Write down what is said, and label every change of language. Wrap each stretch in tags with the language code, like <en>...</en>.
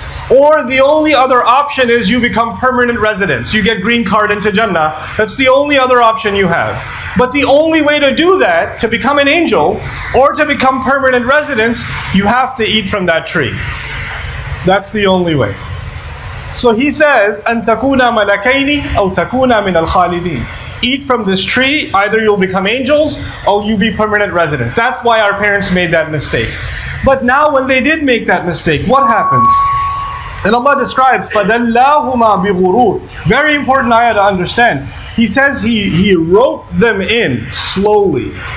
<en>Or the only other option is you become permanent residents. You get green card into Jannah. That's the only other option you have. But the only way to do that, to become an angel, or to become permanent residents, you have to eat from that tree. That's the only way. So he says,</en> <ar>أَن تَكُونَ مَلَكَيْنِ أَوْ تَكُونَ مِنَ الْخَالِدِينَ.</ar> <en>Eat from this tree, either you'll become angels, or you'll be permanent residents. That's why our parents made that mistake. But now when they did make that mistake, what happens? And Allah describes,</en> <ar>فَدَلَّاهُمَا بِغُرُورٍ.</ar> <en>Very important ayah to understand. He says he roped them in slowly.</en>